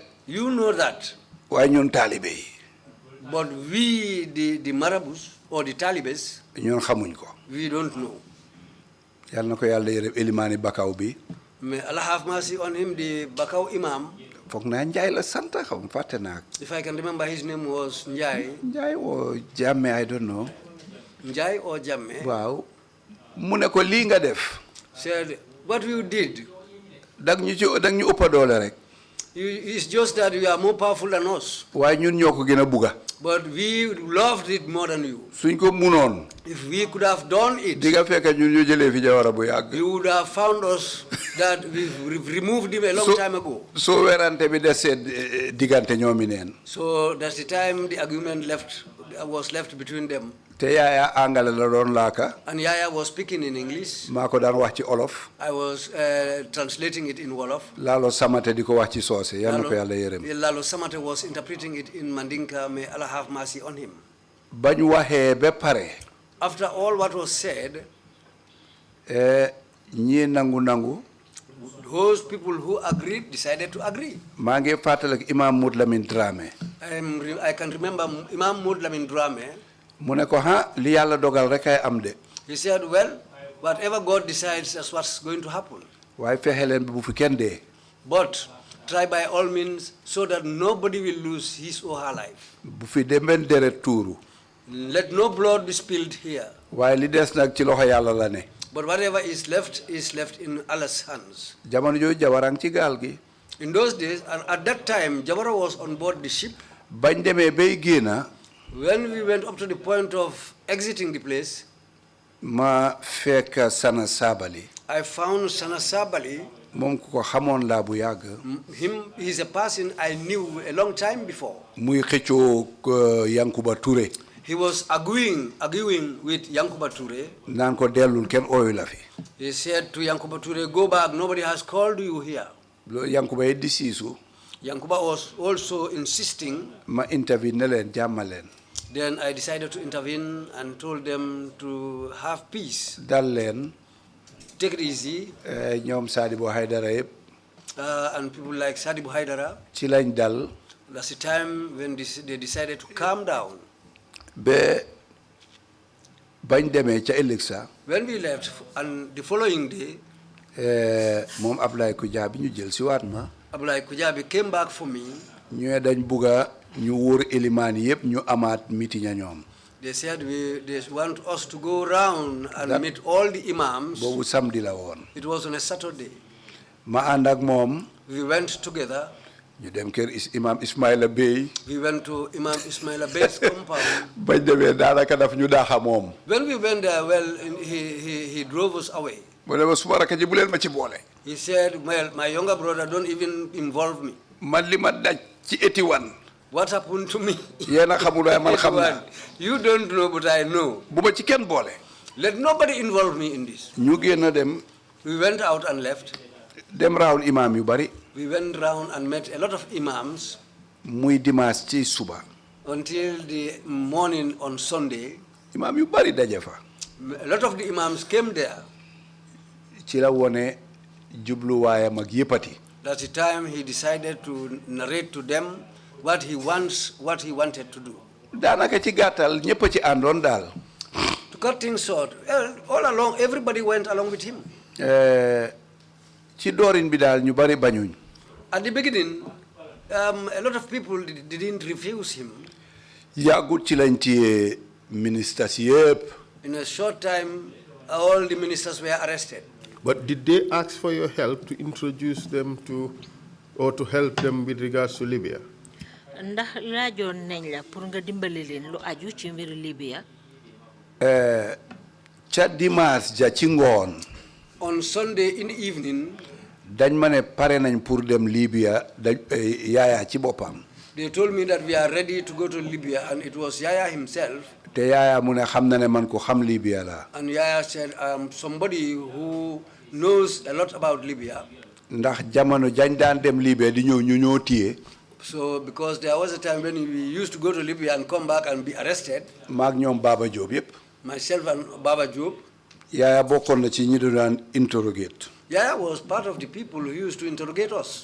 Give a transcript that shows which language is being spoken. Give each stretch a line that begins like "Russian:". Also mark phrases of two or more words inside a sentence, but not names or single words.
English: You know that.
Wolof: Waaye ñun taalibe yi.
English: But we, the marabouts or the talibes,
Wolof: ñun xamuñ ko.
English: we don't know.
Wolof: Yàlla na ko Yàlla yërëm Elimani Bakaw bi.
English: May Allah have mercy on him, the Bakau Imam.
Wolof: Foog naa Njaay la sant xam fàtte naa.
English: If I can remember, his name was Njai. Njaay or Jammeh, I don't know. Njai or Jamme.
Wolof: Waaw. Mu ne ko lii nga def.
English: Said, what you did,
Wolof: Dag ñu ëpp doole rek.
English: it's just that you are more powerful than us.
Wolof: Waaye ñun ñoo ko gën a bugga.
English: But we loved it more than you.
Wolof: Suñ ko munoon.
English: If we could have done it,
Wolof: Di nga fekk ñun ñu jëlee fi Jawara bu yàgg.
English: you would have found us that we've removed him a long time ago.
Wolof: So werante bi desee diggante ñoomi neen.
English: So that's the time the argument was left between them.
Wolof: Te yaaya angale la doon laaka.
English: And Yaya was speaking in English.
Wolof: Maa ko daan wax ci olof.
English: I was translating it in Wolof.
Wolof: Laalo Samate di ko wax ci soose. Yal na ko Yàlla yërëm.
English: Lalo Samate was interpreting it in Mandinka. May Allah have mercy on him.
Wolof: Bañ waxee ba pare.
English: After all what was said,
Wolof: ñii nangu.
English: those people who agreed decided to agree.
Wolof: Maa ngi fàttaliku Imam Mood Lamin Dramé.
English: I can remember Imam Mood Lamin Dramé.
Wolof: Mu ne ko li Yàlla dogal rek ay am de.
English: He said, well, whatever God decides, that's what's going to happen.
Wolof: Waaye fexe leen bu fi kenn dee.
English: But try by all means so that nobody will lose his or her life.
Wolof: Bu fi demben deret tuuru.
English: Let no blood be spilled here.
Wolof: Waaye li des nag ci loxo Yàlla la ne.
English: But whatever is left in Allah's hands.
Wolof: Jamono jooju Jawarang ci gaal gi.
English: In those days, and at that time, Jawara was on board the ship.
Wolof: Bañ demee bay génna.
English: When we went up to the point of exiting the place,
Wolof: ma fekk Sana Sabali.
English: I found Sana Sabali.
Wolof: Moom ku ko xamoon laa bu yàgg.
English: He's a person I knew a long time before.
Wolof: Muy xëccoo Yankuba Touré.
English: He was arguing with Yankuba Touré.
Wolof: Naan ko dellul kenn ooyu la fi.
English: He said to Yankuba Touré, go back, nobody has called you here.
Wolof: Yankuba yi di siisu.
English: Yankuba was also insisting.
Wolof: ma intervene leen jàmmaleen.
English: Then I decided to intervene and told them to have peace.
Wolof: dal leen.
English: Take it easy.
Wolof: ñoom Sadibou Haidara yëpp.
English: And people like Sadibou Haidara.
Wolof: ci lañ dal.
English: That's the time when they decided to calm down.
Wolof: ba bañ demee ca ëllëg sa.
English: When we left, and the following day,
Wolof: moom Ablaye Kujabi ñu jël si waat ma.
English: Ablaye Kujabi came back for me.
Wolof: ñu dañ bugga ñu wóor élimaan yëpp ñu amaat meeting a ñoom.
English: They said they want us to go around and meet all the imams.
Wolof: boobu samedi la woon.
English: It was on a Saturday.
Wolof: ma ànd ak moom.
English: We went together.
Wolof: ñu dem kër imam Ismaila Bey.
English: We went to Imam Ismaila Bey's compound.
Wolof: bañ demee daanaka daf ñu daaxa moom.
English: When we went there, well, he drove us away.
Wolof: mu ne ma suma rakk ji bu leen ma ci boole.
English: He said, well, my younger brother, don't even involve me.
Wolof: man li ma daj ci 81.
English: What happened to me?
Wolof: yéen a xamul waaye man xam naa.
English: You don't know, but I know.
Wolof: bu ma ci kenn boole.
English: Let nobody involve me in this.
Wolof: ñu génn dem.
English: We went out and left.
Wolof: dem round imam yu bari.
English: We went round and met a lot of imams.
Wolof: muy dimanche ci suba.
English: Until the morning on Sunday.
Wolof: imam yu bari daje fa.
English: A lot of the imams came there.
Wolof: ci la wone jubluwaayam ak yëppati.
English: That's the time he decided to narrate to them what he wanted to do.
Wolof: daanaka ci gàttal ñëpp ci àndoon daal.
English: To cut things short, all along, everybody went along with him.
Wolof: ci doorin bi daal ñu bari bañuñ.
English: At the beginning, a lot of people didn't refuse him.
Wolof: yàggut ci lañ téye ministres yëpp.
English: In a short time, all the ministers were arrested. But did they ask for your help to introduce them to, or to help them with regards to Libya?
Wolof: ndax laajoon nañ la pour nga dimbali leen lu aju ci mbiru Libya. ca dimanche ja ci ngoon.
English: On Sunday in the evening,
Wolof: dañ ma ne pare nañ pour dem Libya Yaya ci boppam.
English: they told me that we are ready to go to Libya, and it was Yaya himself.
Wolof: te Yaya mu ne xam na ne man ko xam Libya la.
English: And Yaya said, somebody who knows a lot about Libya.
Wolof: ndax jamono jañ daan dem Libya di ñëw ñu ñoo téye.
English: So, because there was a time when we used to go to Libya and come back and be arrested.
Wolof: maag ñoom Baba Diop yëpp.
English: Myself and Baba Diop.
Wolof: Yaya bokkoon na ci ñi daan interrogate.
English: Yaya was part of the people who used to interrogate us.